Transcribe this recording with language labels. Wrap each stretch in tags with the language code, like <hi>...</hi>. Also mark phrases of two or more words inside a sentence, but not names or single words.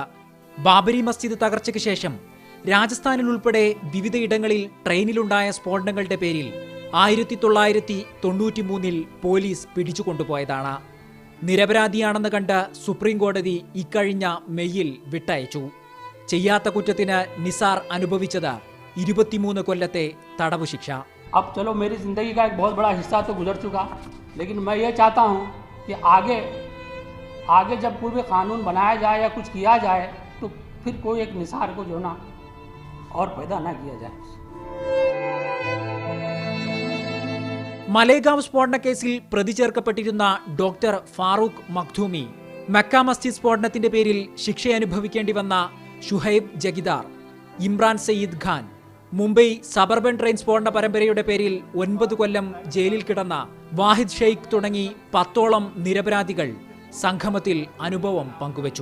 <ml>ബാബരി മസ്ജിദ് തകർച്ചയ്ക്ക് ശേഷം രാജസ്ഥാനിൽ ഉൾപ്പെടെ വിവിധയിടങ്ങളിൽ ട്രെയിനിലുണ്ടായ സ്ഫോടനങ്ങളുടെ പേരിൽ 1993 പോലീസ് പിടിച്ചുകൊണ്ടുപോയതാണ്. നിരപരാധിയാണെന്ന് കണ്ട് സുപ്രീം കോടതി ഇക്കഴിഞ്ഞ മെയ്യിൽ വിട്ടയച്ചു. ചെയ്യാത്ത കുറ്റത്തിന് നിസാർ അനുഭവിച്ചത് 23 കൊല്ലത്തെ തടവ് ശിക്ഷ.</ml> <hi>अब चलो मेरी ज़िंदगी का एक बहुत बड़ा हिस्सा तो गुजर चुका, लेकिन मैं ये चाहता हूँ कि आगे जब पूर्व कानून बनाया जाए या कुछ किया जाए तो फिर कोई एक निसार को जो ना और पैदा ना किया जाए.</hi> <ml>മലേഗാവ് സ്ഫോടന കേസിൽ പ്രതി ചേർക്കപ്പെട്ടിരുന്ന ഡോക്ടർ ഫാറൂഖ് മഖ്ദൂമി, മക്ക മസ്ജിദ് സ്ഫോടനത്തിന്റെ പേരിൽ ശിക്ഷയനുഭവിക്കേണ്ടി വന്ന ഷുഹൈബ് ജഗിദാർ, ഇമ്രാൻ സയ്യിദ് ഖാൻ, മുംബൈ സബർബൻ ട്രെയിൻ സ്ഫോടന പരമ്പരയുടെ പേരിൽ 9 കൊല്ലം ജയിലിൽ കിടന്ന വാഹിദ് ഷെയ്ഖ് തുടങ്ങി 10ഓളം നിരപരാധികൾ സംഗമത്തിൽ അനുഭവം പങ്കുവച്ചു.</ml>